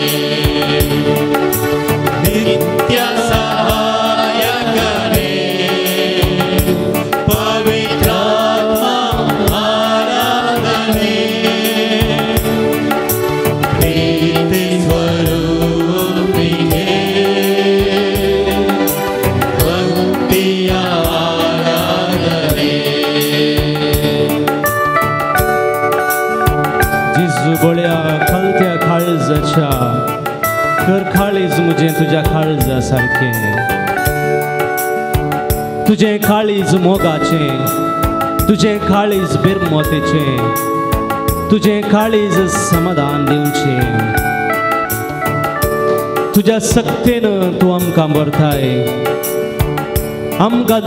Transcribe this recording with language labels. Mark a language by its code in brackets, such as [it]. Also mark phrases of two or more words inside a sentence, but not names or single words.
[kn] ನಿತ್ಯ ಸಹಾಯಕನೇ ಪವಿತ್ರಾತ್ಮ ಆರಾಧನೆ ಪ್ರೀತಿ ಸ್ವರೂಪಿಗೆ ಭಕ್ತಿಯ ಆರಾಧನೆ [kok] जेजू बळ्या खालत्या काळजाच्या कर काळीज मुझे तुझ्या काळजा सारखे तुझे काळीज मोगाचे तुझे काळीज बिरमोतेचे तुझे काळीज समाधान दिवचे तुझ्या सक्तेन तू आमकां भरताय आमकां